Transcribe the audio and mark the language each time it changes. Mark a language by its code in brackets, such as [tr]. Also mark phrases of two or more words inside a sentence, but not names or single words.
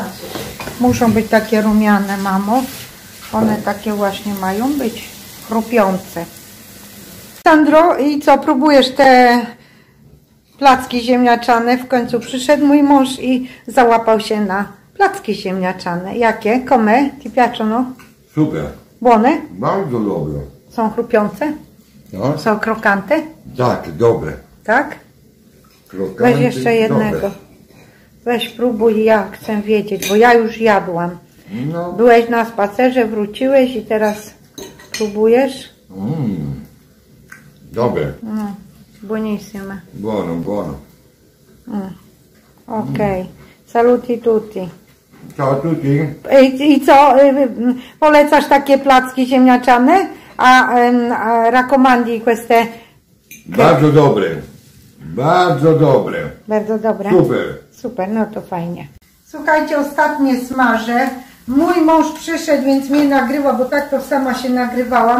[pl] Muszą być takie rumiane, mamo. One takie właśnie mają być chrupiące. Sandro, i co, próbujesz te placki ziemniaczane? W końcu przyszedł mój mąż i załapał się na placki ziemniaczane. Jakie? [it] Come? Ti piacciono? [pl] Super. [it] Buone? [pl] Bardzo dobre. Są chrupiące? No? Są krokante? Tak, dobre. Tak? Krokanty, Weź jeszcze jednego. dobre. Weź próbuj, ja chcę wiedzieć, bo ja już jadłam. No. Byłeś na spacerze, wróciłeś i teraz próbujesz? Dobre. [it] Buonissime. Buono, buono. Okej. Saluti tutti. Ciao a tutti. [pl] I co? Polecasz takie placki ziemniaczane? [it] A raccomandi queste? [pl] Bardzo dobre. Bardzo dobre. Bardzo dobre. Super. Super, no to fajnie. Słuchajcie, ostatnie smażę. Mój mąż przyszedł, więc mnie nagrywa, bo tak to sama się nagrywałam.